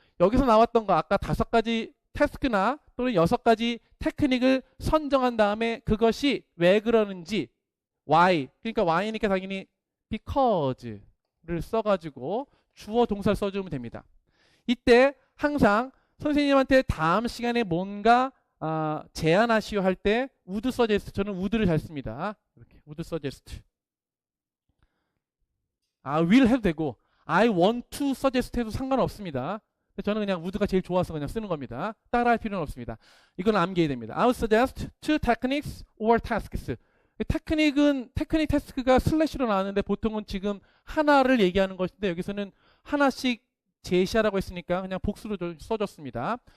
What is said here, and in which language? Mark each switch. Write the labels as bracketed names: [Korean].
[Korean] 여기서 나왔던 거 아까 5가지 태스크나 또는 6가지 테크닉을 선정한 다음에 그것이 왜 그러는지 why, 그러니까 why니까 당연히 because를 써가지고 주어 동사를 써주면 됩니다. 이때 항상 선생님한테 다음 시간에 뭔가 제안하시오 할 때 [English] would suggest, [Korean] 저는 would를 잘 씁니다. 이렇게 [English] would suggest. [Korean] will 해도 되고 [English] I want to suggest [Korean] 해도 상관없습니다. 저는 그냥 would가 제일 좋아서 그냥 쓰는 겁니다. 따라할 필요는 없습니다. 이건 암기해야 됩니다. [English] I would suggest two techniques or tasks. [Korean] 테크닉 태스크가 슬래시로 나왔는데 보통은 지금 하나를 얘기하는 것인데 여기서는 하나씩 제시하라고 했으니까 그냥 복수로 좀 써줬습니다.